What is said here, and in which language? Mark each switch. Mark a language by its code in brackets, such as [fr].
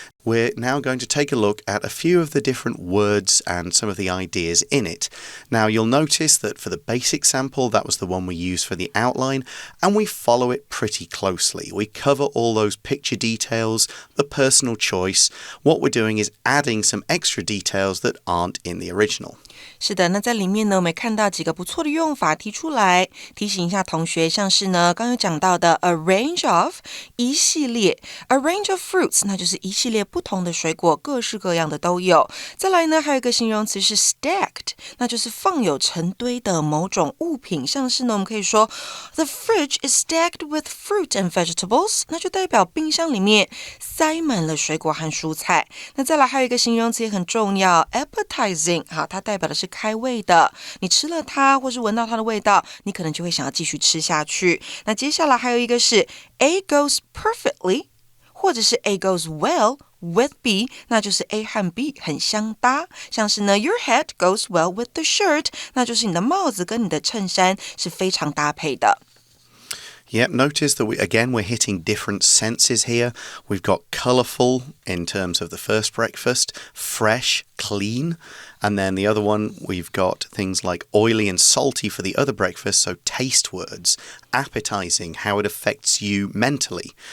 [en] we're now going to take a look at a few of the different words and some of the ideas in it. Now, you'll notice that for the basic sample, that was the one we used for the outline, and we follow it pretty closely. We cover all those picture details, the personal choice. What we're doing is adding some extra details that aren't in the original. [zh] 是的，那在里面呢，我们看到几个不错的用法提出来，提醒一下同学，像是呢，刚有讲到的 a range of 一系列 ， [en] a range of fruits [zh] 那就是一系列不同的水果，各式各样的都有。再来呢，还有一个形容词是 stacked， 那就是放有成堆的某种物品，像是呢，我们可以说 [en] the fridge is stacked with fruit and vegetables， [zh] 那就代表冰箱里面塞满了水果和蔬菜。那再来还有一个形容词也很重要 ，appetizing， 好，它代表的是开胃的，你吃了它或是闻到它的味道，你可能就会想要继续吃下去。那接下来还有一个是 [en] A goes perfectly， [zh] 或者是 [en] A goes well with B， [zh] 那就是 A 和 B 很相搭。像是呢 [en] Your hat goes well with the shirt， [zh] 那就是你的帽子跟你的衬衫是非常搭配的。 [en] Yep, notice that we're hitting different senses here. We've got colourful in terms of the first breakfast, fresh, clean, and then the other one we've got things like oily and salty for the other breakfast, so taste words, appetizing, how it affects you mentally.